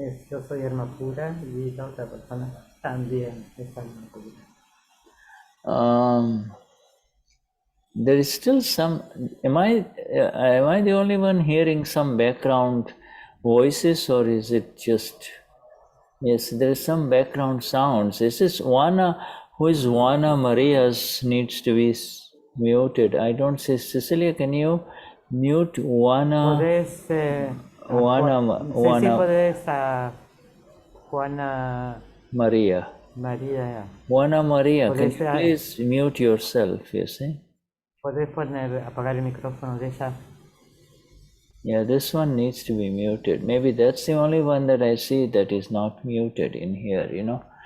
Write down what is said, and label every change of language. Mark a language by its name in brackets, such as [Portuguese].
[Spanish] Yo soy alma pura y la otra persona también es alma pura. [English] There is still some. Am I the only one hearing some background voices, or is it just? Yes, there is some background sounds. This is Juana. Who is Juana Maria's needs to be muted. I don't see. Cecilia, can you mute Juana? [Spanish] Podés, Juana. Sí, podés a Juana Maria. [English] Juana Maria, can you please mute yourself, you see? [Spanish] ¿Podés apagar el micrófono de ella? [English] Yeah, this one needs to be muted. Maybe that's the only one that I see that is not muted in here, you know.